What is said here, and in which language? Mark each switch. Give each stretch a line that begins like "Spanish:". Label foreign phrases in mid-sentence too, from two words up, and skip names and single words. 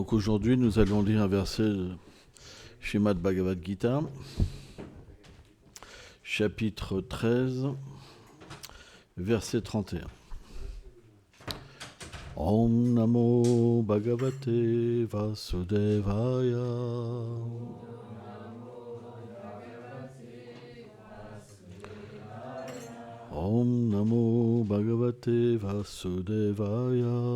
French: Donc aujourd'hui, nous allons lire un verset de Srimad Bhagavad Gita, chapitre 13, verset 31.
Sanskrit: ॐ नमो भगवते वासुदेवाय. ॐ नमो भगवते वासुदेवाय.